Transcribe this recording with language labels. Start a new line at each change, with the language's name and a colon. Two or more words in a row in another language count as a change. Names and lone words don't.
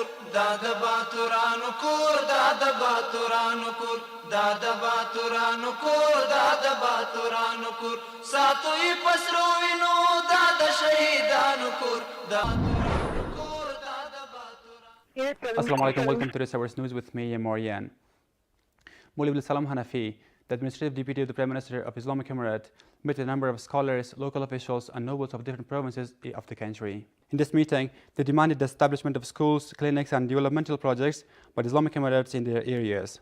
Pashto: دا د باتورانو کور دا د باتورانو کور دا د باتورانو کور دا د باتورانو کور ساتوی پسرو وینو دا د شهیدانو کور دا
Arabic: السلام عليكم,
English: welcome to this hour's news with me, Marianne. Maulvi Salam Hanafi, the administrative deputy of the Prime Minister of Islamic Emirate, met with a number of scholars, local officials and nobles of different provinces of the country. In this meeting, they demanded the establishment of schools, clinics and developmental projects by the Islamic Emirates in their areas.